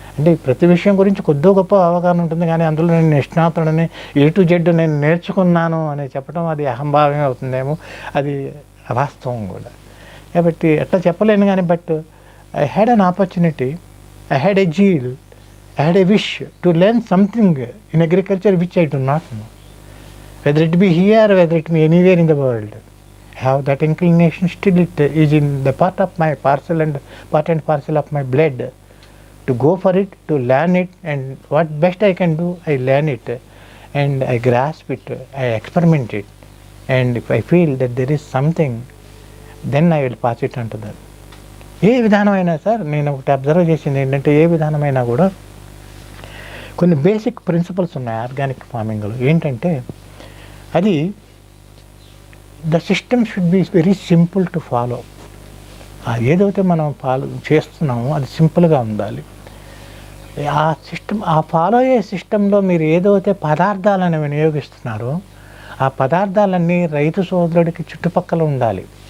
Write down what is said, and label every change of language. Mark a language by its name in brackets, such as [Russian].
[Telugu] అంటే ప్రతి విషయం గురించి కొద్దో గొప్ప అవగాహన ఉంటుంది, కానీ అందులో నేను నిష్ణాతుడని A to Z నేను నేర్చుకున్నాను అని చెప్పడం అది అహంభావమే అవుతుందేమో, అది అవాస్తవం కూడా. కాబట్టి అట్లా చెప్పలేను. కానీ [English] But I had an opportunity, I had a zeal, I had a wish to learn something in agriculture which I do not know, whether it be here, whether it be anywhere in the world. I have that inclination, still it is in the part of my parcel and parcel of my blood to go for it, to learn it, and what best I can do, I learn it and I grasp it, I experiment it, and if I feel that there is something, then I will pass it on to that. [Telugu] ఏ విధానమైనా sir నేను ఒకటి observe చేసింది ఏంటంటే, ఏ విధానమైనా కూడా కొన్ని basic principles ఉన్నాయి organic ఫార్మింగ్లో. ఏంటంటే అది [English] The system should be very simple to follow. [Telugu] ఏదైతే మనం చేస్తున్నామో అది సింపుల్గా ఉండాలి. ఆ సిస్టమ్, ఆ ఫాలో అయ్యే సిస్టంలో మీరు ఏదైతే పదార్థాలను వినియోగిస్తున్నారో ఆ పదార్థాలన్నీ రైతు సోదరుడికి చుట్టుపక్కల ఉండాలి.